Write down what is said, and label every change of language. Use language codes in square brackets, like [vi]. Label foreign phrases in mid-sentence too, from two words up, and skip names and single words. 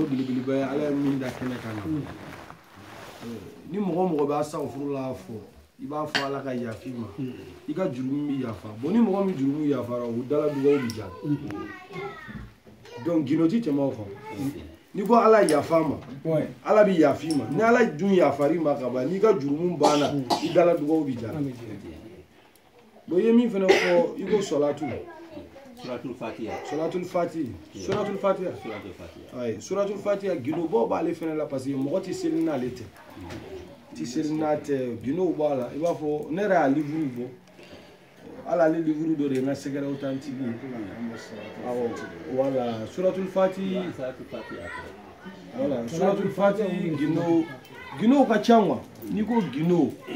[bm] belebeleba ye ala ye min da kɛnɛkan na ni mɔgɔ mɔgɔ bɛ astafirullah fɔ i b'a fɔ ala ka yafi ma i ka jurumu bɛ yafa bon ni mɔgɔ min jurumu yafara o dala dugawu bɛ jaabi donc gindo ti tɛmɛ o kan ni ko ala yafa ma ala bɛ yafi ma ni ala dun yafari ma ka ban n'i ka jurumu banna i dala dugawu bɛ jaabi bon i ye min fana fɔ i ko salatu suratul fatiha suratul fatiha ayi suratul fatiha gindo bɔ b'ale fana la [fr] parce que [bm] mɔgɔ tɛ seli n'ale tɛ ti seli n'a tɛ gindow b'a la i b'a fɔ ne yɛrɛ y'a livre bɔ ala ale livre dɔ de ye n ka sɛgɛrɛ authentique ye awɔ voilà suratul fatiha voilà suratul fatiha gindo ka ca quoi n'i ko gindo